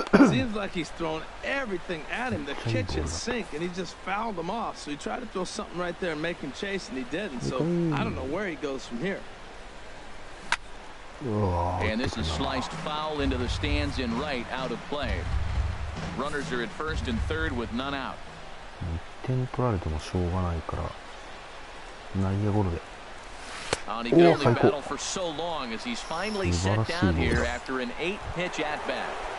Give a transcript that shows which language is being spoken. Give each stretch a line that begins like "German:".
English: Seems like he's throwing everything at him, the kitchen sink, and he just fouled him off. So he tried to throw something right there and make him chase, and he didn't. So I don't know where he goes from here. And this is sliced foul into the stands in right, out of play. Runners are at first and third with none out.
Japanese: 1点取られてもしょうがないから内野ゴロで。
English: He could only battle for so long as he's finally set down here after an 8-pitch at-bat.